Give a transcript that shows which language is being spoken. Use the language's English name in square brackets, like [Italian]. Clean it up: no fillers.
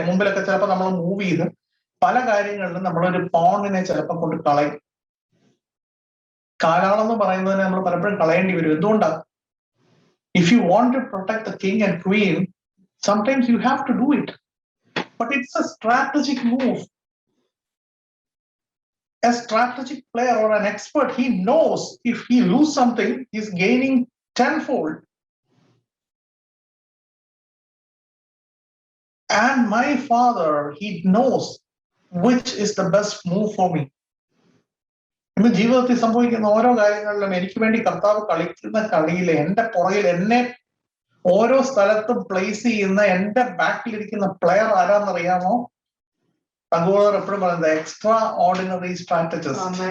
[Malayalam] മുമ്പിലൊക്കെ ചിലപ്പോൾ നമ്മൾ മൂവ് ചെയ്ത് പല കാര്യങ്ങളിലും നമ്മളൊരു പോണിനെ ചിലപ്പോൾ കൊണ്ട് കളയും. കാലാളം എന്ന് പറയുന്നതിനെ നമ്മൾ പലപ്പോഴും കളയേണ്ടി വരും. എന്തുകൊണ്ടാണ്? [English] If you want to protect the king and queen, sometimes you have to do it. But it's a strategic move. A strategic player or an expert, he knows if he loses something, he's gaining tenfold. And my father, he knows which is the best move for me. [Malayalam] ഇന്ന് ജീവിതത്തിൽ സംഭവിക്കുന്ന ഓരോ കാര്യങ്ങളിലും എനിക്ക് വേണ്ടി കർത്താവ് കളിക്കുന്ന കളിയിലെ എന്റെ പുറകിൽ എന്നെ ഓരോ സ്ഥലത്തും പ്ലേസ് ചെയ്യുന്ന എന്റെ ബാക്കിലിരിക്കുന്ന പ്ലെയർ ആരാന്നറിയാമോ? തങ്കോളർ എപ്പോഴും പറയുന്നത് [English] Extraordinary strategist.